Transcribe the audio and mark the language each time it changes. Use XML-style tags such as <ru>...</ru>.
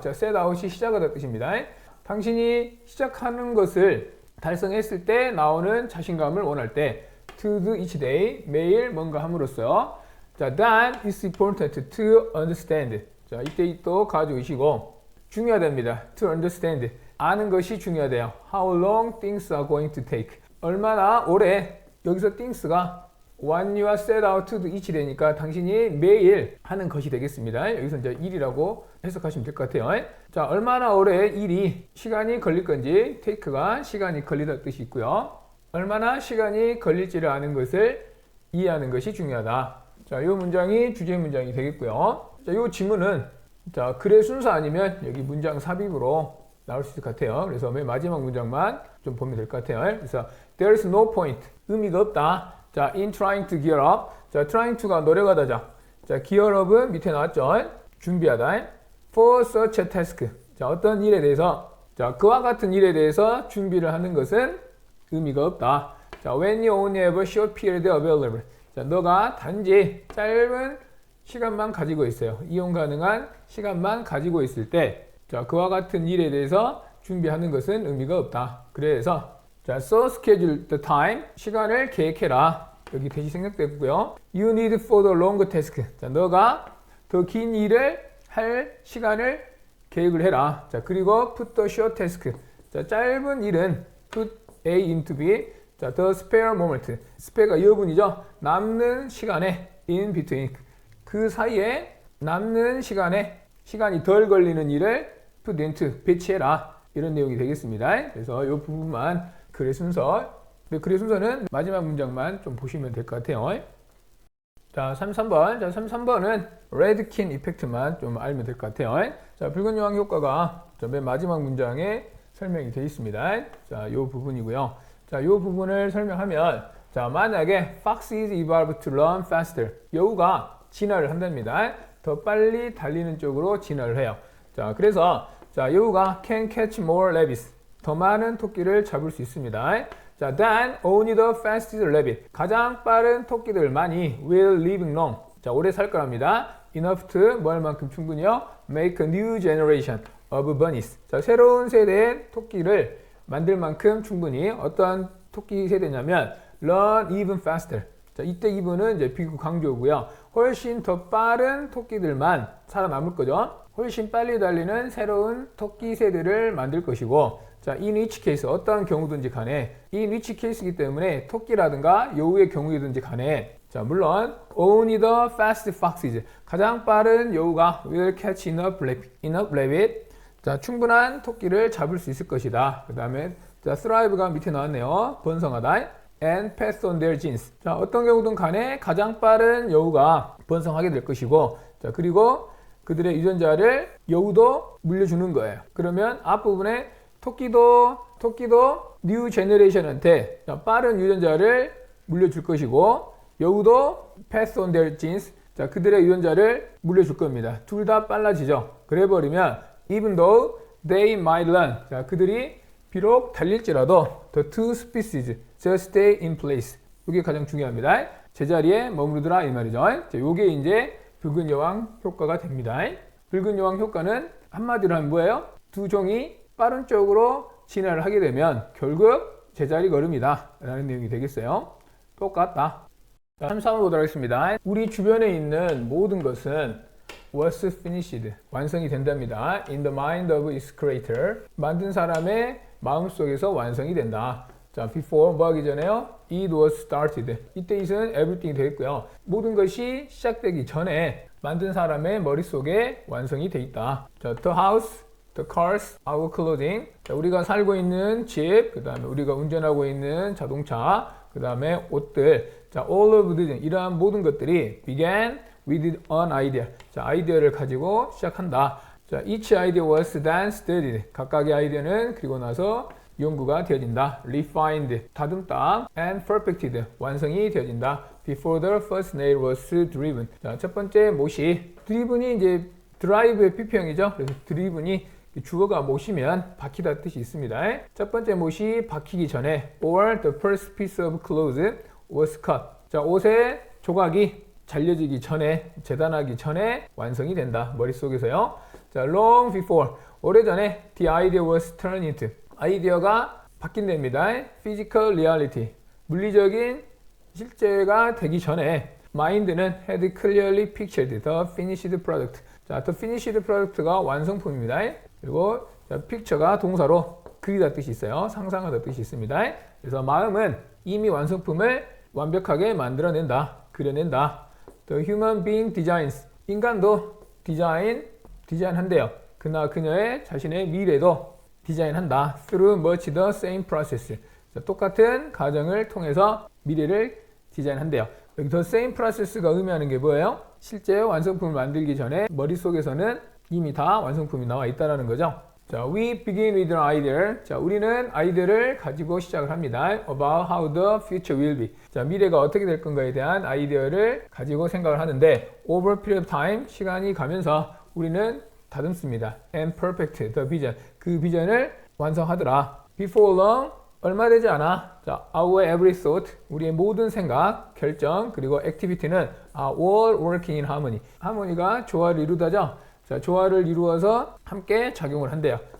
<ko>자, set out이 시작하다 뜻입니다. 당신이 시작하는 것을 달성했을 때 나오는 자신감을 원할 때</ko> <en>to do each day,</en> <ko>매일 뭔가 함으로써 자,</ko> <en>then it's important to understand.</en> <ko>자, 이때 또 가지고 계시고 중요하답니다.</ko> <en>to understand.</en> <ko>아는 것이 중요하대요.</ko> <en>How long things are going to take.</en> <ko>얼마나 오래 여기서 things가</ko> <en>when you are set out to do each day</en> <ko>니까 당신이 매일 하는 것이 되겠습니다. 여기서 이제 일이라고 해석하시면 될 것 같아요. 자, 얼마나 오래 일이 시간이 걸릴 건지 take가 시간이 걸리다 뜻이 있고요. 얼마나 시간이 걸릴지를 아는 것을 이해하는 것이 중요하다. 자, 이 문장이 주제 문장이 되겠고요. 자, 이 지문은 자, 글의 순서 아니면 여기 문장 삽입으로 나올 수 있을 것 같아요. 그래서 맨 마지막 문장만 좀 보면 될 것 같아요. 그래서</ko> <en>there is no point,</en> <ko>의미가 없다.</ko> <en>자, in trying to gear up.</en> <ko>자, trying to가 노력하다죠. 자, gear up은 밑에 나왔죠. 준비하다.</ko> <en>for such a task.</en> <ko>자, 어떤 일에 대해서 자, 그와 같은 일에 대해서 준비를 하는 것은 의미가 없다.</ko> <en>자, when you only have a short period available.</en> <ko>자, 너가 단지 짧은 시간만 가지고 있어요. 이용 가능한 시간만 가지고 있을 때 자, 그와 같은 일에 대해서 준비하는 것은 의미가 없다. 그래서 자,</ko> <en>so schedule the time. 시간을 계획해라. 여기 대시 생략됐고요. You need for the long task.</en> <ko>자, 너가 더 긴 일을 할 시간을 계획을 해라.</ko> <en>자, 그리고 put the short task.</en> <ko>자, 짧은 일은</ko> <en>put A into B. 자, the spare moment.</en> <ko>spare가 여분이죠. 남는 시간에</ko> <en>in between.</en> <ko>그 사이에 남는 시간에 시간이 덜 걸리는 일을 put into 배치해라. 이런 내용이 되겠습니다. 그래서 이 부분만 글의 순서. 근데 글의 순서는 마지막 문장만 좀 보시면 될 것 같아요. 자, 33번. 자, 33번은 레드킨 이펙트만 좀 알면 될 것 같아요. 자, 붉은 여왕 효과가 맨 마지막 문장에 설명이 되어 있습니다. 자, 이 부분이고요. 자, 이 부분을 설명하면 자, 만약에</ko> <en>Fox is evolved to run faster.</en> <ko>여우가 진화를 한답니다. 더 빨리 달리는 쪽으로 진화를 해요. 자, 그래서 자, 여우가</ko> <en>can catch more rabbits.</en> <ko>더 많은 토끼를 잡을 수 있습니다.</ko> <en>자, then only the fastest rabbit.</en> <ko>가장 빠른 토끼들만이</ko> <en>will live long.</en> <ko>자, 오래 살 거랍니다.</ko> <en>enough to</en> <ko>뭐 할 만큼 충분히요.</ko> <en>make a new generation of bunnies.</en> <ko>자, 새로운 세대의 토끼를 만들 만큼 충분히 어떠한 토끼 세대냐면</ko> <en>run even faster.</en> <ko>자, 이때 even은 이제 비구 강조고요. 훨씬 더 빠른 토끼들만 살아남을 거죠. 훨씬 빨리 달리는 새로운 토끼 세대를 만들 것이고 자, in which case 어떠한 경우든지 간에 in which case이기 때문에 토끼라든가 여우의 경우이든지 간에 자, 물론</ko> <en>only the fast foxes</en> <ko>가장 빠른 여우가</ko> <en>will catch enough rabbit</en> <ko>자, 충분한 토끼를 잡을 수 있을 것이다. 그 다음에 자, thrive가 밑에 나왔네요. 번성하다.</ko> <en>and pass on their genes.</en> <ko>자, 어떤 경우든 간에 가장 빠른 여우가 번성하게 될 것이고 자, 그리고 그들의 유전자를 여우도 물려주는 거예요. 그러면 앞부분에 토끼도 new generation한테 빠른 유전자를 물려줄 것이고 여우도</ko> <en>pass on their genes.</en> <ko>자, 그들의 유전자를 물려줄 겁니다. 둘 다 빨라지죠. 그래 버리면</ko> <en>even though they might run.</en> <ko>자, 그들이 비록 달릴지라도</ko> <en>the two species just stay in place.</en> <ko>이게 가장 중요합니다. 제자리에 머무르더라 이 말이죠. 자, 요게 이제 붉은 여왕 효과가 됩니다. 붉은 여왕 효과는 한마디로 하면 뭐예요? 두 종이 빠른 쪽으로 진화를 하게 되면 결국 제자리 걸음이다 라는 내용이 되겠어요. 똑같다. 33번 보도록 하겠습니다. 우리 주변에 있는 모든 것은</ko> <en>was finished</en> <ko>완성이 된답니다.</ko> <en>in the mind of its creator</en> <ko>만든 사람의 마음속에서 완성이 된다. 자, before 뭐 하기 전에요?</ko> <en>It was started.</en> <ko>이때 it은 everything 되겠고요. 모든 것이 시작되기 전에 만든 사람의 머릿속에 완성이 돼 있다.</ko> <en>자, the house, the cars, our clothing.</en> <ko>자, 우리가 살고 있는 집, 그 다음에 우리가 운전하고 있는 자동차, 그 다음에 옷들.</ko> <en>자, all of these</en> <ko>이러한 모든 것들이</ko> <en>began with an idea.</en> <ko>자, 아이디어를 가지고 시작한다.</ko> <en>자, each idea was then studied.</en> <ko>각각의 아이디어는 그리고 나서 연구가 되어진다. refined, 다듬다.</ko> <en>and perfected,</en> <ko>완성이 되어진다.</ko> <en>before the first nail was driven.</en> <ko>자, 첫 번째 못이 driven이 이제 drive의 PP형이죠. 그래서 driven이 주어가 못이면 박히다 뜻이 있습니다. 첫 번째 못이 박히기 전에</ko> <en>or the first piece of clothes was cut.</en> <ko>자, 옷의 조각이 잘려지기 전에, 재단하기 전에 완성이 된다. 머릿속에서요.</ko> <en>자, long before,</en> <ko>오래전에</ko> <en>the idea was turned into.</en> <ko>아이디어가 바뀐답니다.</ko> <en>physical reality,</en> <ko>물리적인 실제가 되기 전에</ko> <en>mind는 had clearly pictured the finished product.</en> <ko>자, the finished product가 완성품입니다. 그리고 자, picture가 동사로 그리다 뜻이 있어요. 상상하다 뜻이 있습니다. 그래서 마음은 이미 완성품을 완벽하게 만들어낸다, 그려낸다.</ko> <en>The human being designs.</en> <ko>인간도 디자인한대요. 그나 그녀의 자신의 미래도 디자인한다.</ko> <en>Through much the same process.</en> <ko>자, 똑같은 과정을 통해서 미래를 디자인한대요. 여기 the same process가 의미하는 게 뭐예요? 실제 완성품을 만들기 전에 머릿속에서는 이미 다 완성품이 나와 있다는 거죠.</ko> <en>자, we begin with an idea.</en> <ko>자, 우리는 아이디어를 가지고 시작을 합니다.</ko> <en>About how the future will be.</en> <ko>자, 미래가 어떻게 될 건가에 대한 아이디어를 가지고 생각을 하는데</ko> <en>over period of time,</en> <ko>시간이 가면서 우리는 다듬습니다.</ko> <en>And perfect the vision.</en> <ko>그 비전을 완성하더라.</ko> <en>Before long,</en> <ko>얼마 되지 않아.</ko> <en>자, our every thought,</en> <ko>우리의 모든 생각, 결정, 그리고</ko> <en>activity는 are all working in harmony.</en> <ko>하모니가 조화를 이루다죠. 자, 조화를 이루어서 함께 작용을 한대요.</ko>